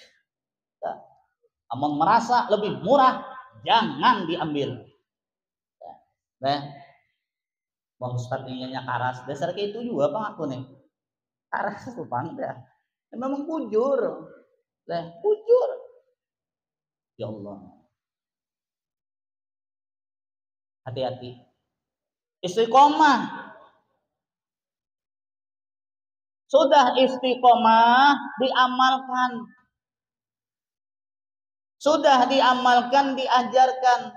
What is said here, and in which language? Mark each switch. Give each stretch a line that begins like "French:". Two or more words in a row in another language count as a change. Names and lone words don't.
Indonesian: Amun merasa lebih murah, jangan diambil.
Banjar: Nah, bang Ustadz nya karas, dasar kayak itu juga bang aku nih. Karas itu bang dah. Memang bujur. Lah, bujur.
Arabic: يا الله.
Indonesian: Hati-hati. Istiqomah. Sudah istiqomah diamalkan. Sudah diamalkan, diajarkan.